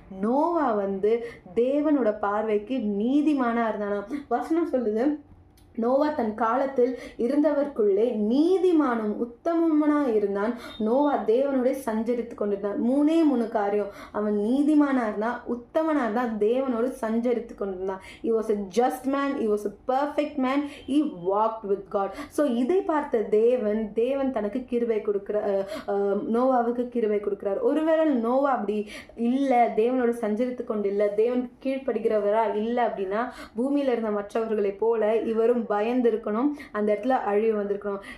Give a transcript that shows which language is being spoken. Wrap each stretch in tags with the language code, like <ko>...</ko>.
<ta>நோவா தேவனோட பார்வைக்கு நீதிமானா இருந்தானா. வசனம் சொல்லுது, நோவா தன் காலத்தில் இருந்தவர்க்குள்ளே நீதிமானும் உத்தமனா இருந்தான். நோவா தேவனோட சஞ்சரித்து கொண்டிருந்தான். 3 காரியம். அவன் நீதிமானா இருந்தான், உத்தமனா இருந்தான், தேவனோடு சஞ்சரித்து கொண்டிருந்தான்.</ta> <en>He was a just man, he was a perfect man, he walked with God.</en> <ta>So இதை பார்த்த தேவன் தனக்கு கிருபை கொடுக்கிற, நோவாவுக்கு கிருபை கொடுக்கிறார். ஒருவேளை நோவா அப்படி இல்லை, தேவனோட சஞ்சரித்து கொண்டு இல்லை, தேவனுக்கு கீழ்ப்படுகிறவரா இல்லை அப்படின்னா பூமியில இருந்த மற்றவர்களை போல இவரும் பயந்து இருக்கணும், அந்த இடத்துல அழிவு வந்திருக்கணும்.</ta>